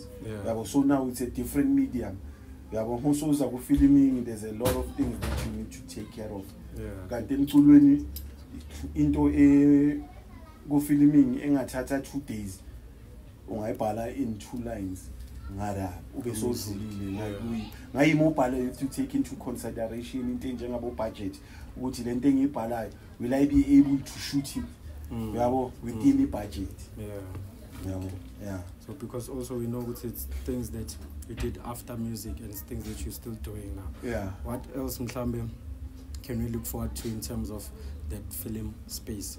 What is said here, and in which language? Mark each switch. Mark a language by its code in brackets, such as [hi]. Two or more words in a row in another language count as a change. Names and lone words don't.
[en] So now it's a different medium. Also filming, there's a lot of things that you need to take care of. [nd] Into [en] go filming [nd] engathatha 2 days ungayibhala [en] in 2 lines. Ube so like to take into consideration [nd] into njengabo [en] budget [nd] ukuthi lento engibhalayo [en] will I be able to shoot it within the budget. So because also we know it's things that you did after music and it's things that you're still doing now. What else mhlambe can we look forward to in terms of that film space?